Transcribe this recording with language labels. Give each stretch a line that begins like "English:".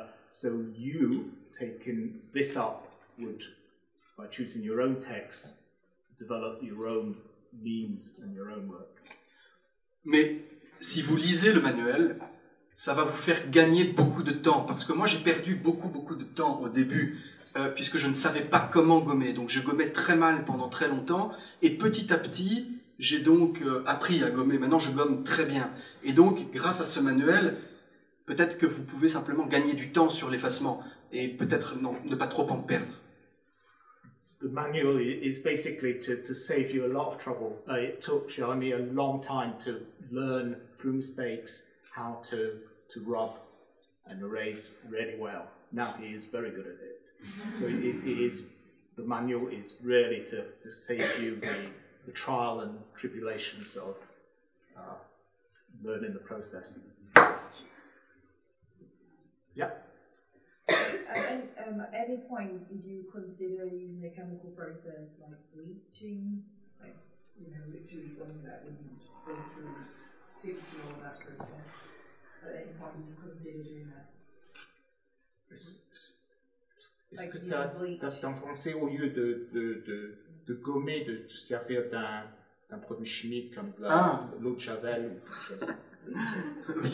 English: So you, taking this up, would, by choosing your own text, develop your own means and your own work.
French: Mais si vous lisez le manuel, ça va vous faire gagner beaucoup de temps, parce que moi j'ai perdu beaucoup de temps au début, puisque je ne savais pas comment gommer. Donc je gommais très mal pendant très longtemps, et petit à petit, j'ai donc appris à gommer. Maintenant je gomme très bien. Et donc, grâce à ce manuel, peut-être que vous pouvez simplement gagner du temps sur l'effacement, et peut-être ne pas trop en perdre.
English: The manual is basically to save you a lot of trouble. It took Jeremy a long time to learn through mistakes how to rub and erase really well. Now he is very good at it. So the manual is really to save you the trial and tribulations of learning the process. Yeah. At any point, did you consider using a chemical process like bleaching, like literally something that wouldn't go through all that process? At any point, did you consider doing that?
French: T'as pensé au lieu de gommer, de se servir d'un produit chimique comme l'eau de Javel ou quelque chose?